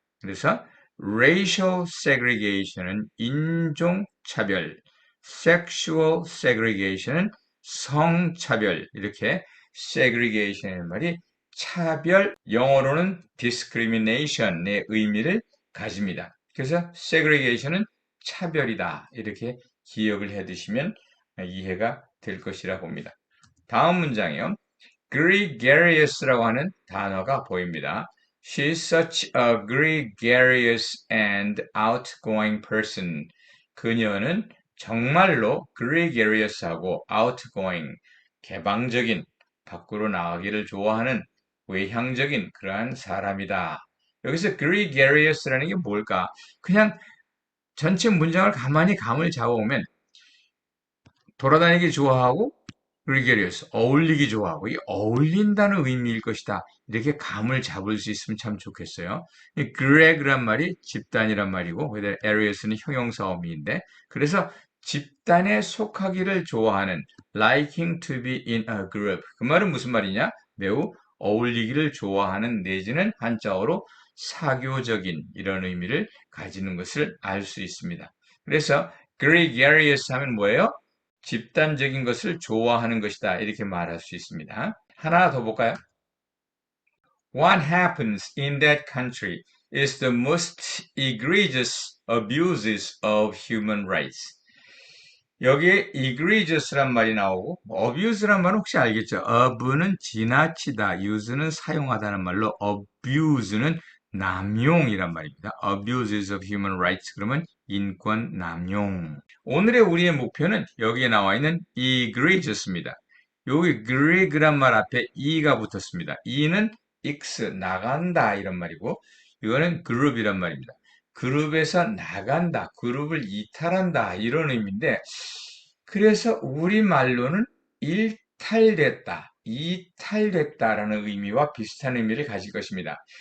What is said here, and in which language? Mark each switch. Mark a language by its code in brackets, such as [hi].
[ko] 그래서 racial segregation은 인종차별, sexual segregation은 성차별, 이렇게 segregation의 말이 차별, 영어로는 discrimination의 의미를 가집니다. 그래서 segregation은 차별이다. 이렇게 기억을 해 두시면 이해가 될 것이라 봅니다. 다음 문장이요. gregarious라고 하는 단어가 보입니다. [en] She's such a gregarious and outgoing person. [ko] 그녀는 정말로 gregarious하고 outgoing, 개방적인, 밖으로 나가기를 좋아하는 외향적인 그러한 사람이다. 여기서 gregarious라는 게 뭘까? 그냥 전체 문장을 가만히 감을 잡아보면 돌아다니기 좋아하고 gregarious, 어울리기 좋아하고 이 어울린다는 의미일 것이다. 이렇게 감을 잡을 수 있으면 참 좋겠어요. 이 greg란 말이 집단이란 말이고 arious는 형용사어미인데 그래서 집단에 속하기를 좋아하는 liking to be in a group. 그 말은 무슨 말이냐? 매우 어울리기를 좋아하는 내지는 한자어로 사교적인 이런 의미를 가지는 것을 알 수 있습니다. 그래서 gregarious 하면 뭐예요? 집단적인 것을 좋아하는 것이다. 이렇게 말할 수 있습니다. 하나 더 볼까요? [en] What happens in that country is the most egregious abuses of human rights. [ko] 여기에 egregious란 말이 나오고 abuse란 말은 혹시 알겠죠? of는 지나치다, use는 사용하다는 말로 abuse는 남용이란 말입니다. abuses of human rights 그러면 인권 남용. 오늘의 우리의 목표는 여기에 나와 있는 egregious입니다. 여기 greg란 말 앞에 e가 붙었습니다. e는 x 나간다 이런 말이고 이거는 group이란 말입니다. 그룹에서 나간다, 그룹을 이탈한다 이런 의미인데 그래서 우리말로는 일탈됐다, 이탈됐다라는 의미와 비슷한 의미를 가질 것입니다.